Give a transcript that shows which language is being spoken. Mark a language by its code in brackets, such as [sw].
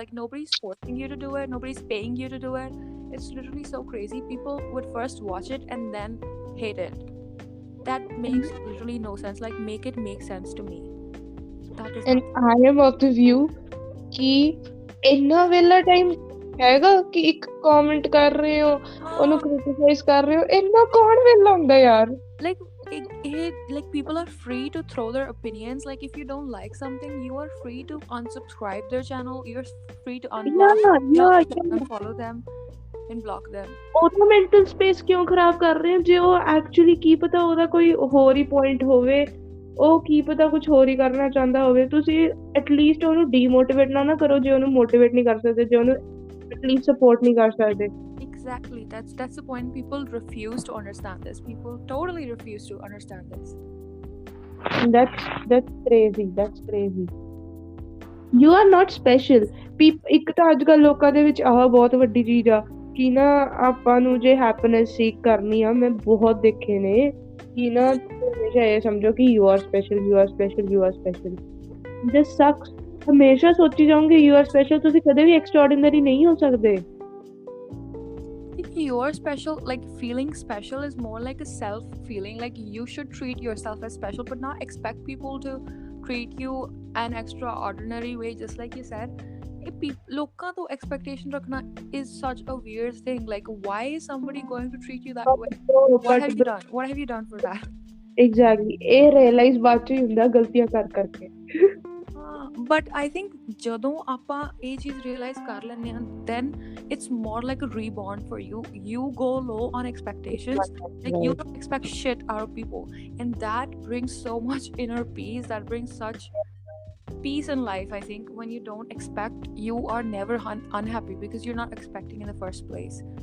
[en] Like, nobody's forcing you to do it, nobody's paying you to do it. It's literally so crazy. People would first watch it and then hate it. That makes literally no sense. Like, make it make sense to me. That is, and I am of the view [pa] ਕਿ ਇੰਨਾ ਵੇਲਾ time ਹੈਗਾ ਕਿ ਇੱਕ comment ਕਰ ਰਹੇ ਹੋ, ਉਹਨੂੰ ਕ੍ਰਿਟਿਸਾਈਜ਼ ਕਰ ਰਹੇ ਹੋ, ਇੰਨਾ ਕੌਣ ਵੇਲਾ ਹੁੰਦਾ ਯਾਰ? [en] Like people are free to throw their opinions. Like, if you don't like something, you are free to unsubscribe their channel. You're free to unfollow them and block them. [pa] ਉਹਦਾ ਮੈਂਟਲ ਸਪੇਸ ਕਿਉਂ ਖਰਾਬ ਕਰ ਰਹੇ ਹੋ? ਜੇ ਉਹ actually ਕੀ ਪਤਾ ਉਹਦਾ ਕੋਈ ਹੋਰ ਹੀ ਪੁਆਇੰਟ ਹੋਵੇ, ਉਹ ਕੀ ਪਤਾ ਕੁਝ ਹੋਰ ਹੀ ਕਰਨਾ ਚਾਹੁੰਦਾ ਹੋਵੇ, ਤੁਸੀਂ ਐਟਲੀਸਟ ਉਹਨੂੰ ਡੀਮੋਟੀਵੇਟ ਨਾ ਕਰੋ ਜੇ ਉਹਨੂੰ ਮੋਟੀਵੇਟ ਨਹੀਂ ਕਰ ਸਕਦੇ, ਜੇ ਉਹਨੂੰ ਐਟਲੀਸਟ ਸਪੋਰਟ ਨਹੀਂ ਕਰ ਸਕਦੇ। [en] Exactly, that's the point. People refuse to understand this. People totally refuse to understand this. That's crazy. You are not special. [pa] ਇੱਕ ਤਾਂ ਅੱਜ ਕੱਲ੍ਹ ਲੋਕਾਂ ਦੇ ਵਿੱਚ ਆਹ ਬਹੁਤ ਵੱਡੀ ਚੀਜ਼ ਆ ਕਿ ਨਾ ਆਪਾਂ ਨੂੰ ਜੇ ਹੈਪੀਨੈਸ ਸੀਕ ਕਰਨੀ ਆ, ਮੈਂ ਬਹੁਤ ਦੇਖੇ ਨੇ ਕਿ ਨਾ ਹਮੇਸ਼ਾ ਇਹ ਸਮਝੋ ਕਿ [en] you are special. This sucks. [pa] ਹਮੇਸ਼ਾ ਸੋਚੀ ਜਾਓਗੇ [en] you are special, [pa] ਤੁਸੀਂ ਕਦੇ ਵੀ ਐਕਸਟਰਾਆਰਡੀਨਰੀ ਨਹੀਂ ਹੋ ਸਕਦੇ। [en] You're special, like feeling special is more like a self feeling. Like, you should treat yourself as special, but not expect people to treat you an extraordinary way, just like you said. Loka to expectation rakhna is such a weird thing. Like, why is somebody going to treat you that way? What have you done for that? Exactly. [pa] ਇਹ realize ਬਾਅਦ ਚ ਹੁੰਦਾ ਗਲਤੀਆਂ ਕਰਕੇ। [en] But I think [pa] ਜਦੋਂ ਆਪਾਂ ਇਹ ਚੀਜ਼ [en] realize [pa] ਕਰ ਲੈਂਦੇ ਹਾਂ, [en] then it's more like a reborn for you. You go low on expectations. Like, you don't expect shit out of people, and that brings so much inner peace. That brings such peace in life. I think when you don't expect, you are never unhappy because you're not expecting in the first place.